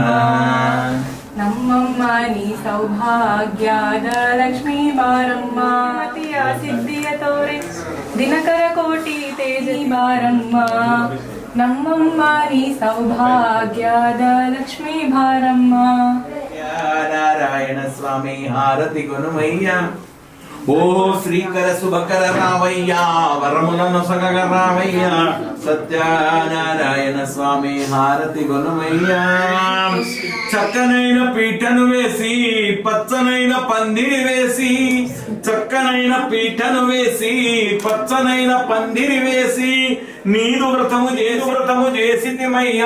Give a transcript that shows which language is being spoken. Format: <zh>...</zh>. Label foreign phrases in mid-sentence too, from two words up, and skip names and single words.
<kn>ನಮ್ಮಮ್ಮ ನೀ ಸೌಭಾಗ್ಯದ ಲಕ್ಷ್ಮೀ ಬಾರಮ್ಮ. ಮತಿಯ ಸಿದ್ಧಿಯ ತೋರೆ ದಿನಕರ ಕೋಟಿ ತೇಜಿ ಬಾರಮ್ಮ. ನಮ್ಮಮ್ಮ ನೀ ಸೌಭಾಗ್ಯದ ಲಕ್ಷ್ಮೀ ಬಾರಮ್ಮ.</kn> <te>నారాయణ స్వామి హారతి గుణమయ్య. ఓ శ్రీకర శుభకర రామయ్య వరములను సగగ రామయ్య. సత్యనారాయణ స్వామి హారతి గుణమయ్య. చక్కనైన పీఠను వేసి పచ్చనైన పందిరి వేసి చక్కనైన పీఠను వేసి పచ్చనైన పందిరి వేసి నీదు వ్రతము చేసితిమయ్యా.</te>